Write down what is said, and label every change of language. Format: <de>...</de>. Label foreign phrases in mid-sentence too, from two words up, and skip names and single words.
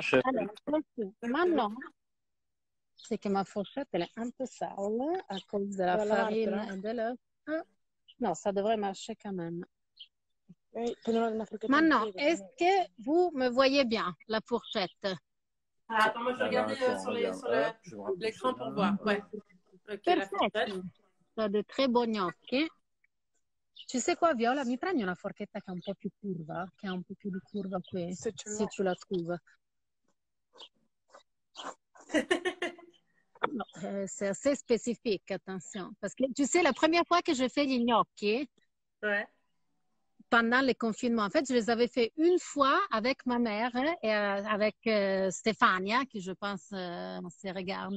<fr>Alors, maintenant, c'est que ma fourchette, elle est un peu sale à cause de la farine et de l'œuf. Non, ça devrait marcher quand même. Maintenant, est-ce que vous me voyez bien, la fourchette? Ah, attends, moi je vais regarder sur l'écran pour voir. Ouais. Okay,</fr> <it>perfetto. Sono dei tre buoni gnocchi.</it> <fr>Tu sais quoi,</fr> <it>Viola? Mi prendi una forchetta che è un po' più curva, che ha un po' più di curva qui,</it> <fr>se tu la trouves. No, c'est assez spécifique, attention. Parce que tu sais, la première fois que j'ai fait les gnocchi, ouais. Pendant le confinement, en fait, je les avais fait une fois avec ma mère et avec Stéphania, qui je pense se regarde.</fr>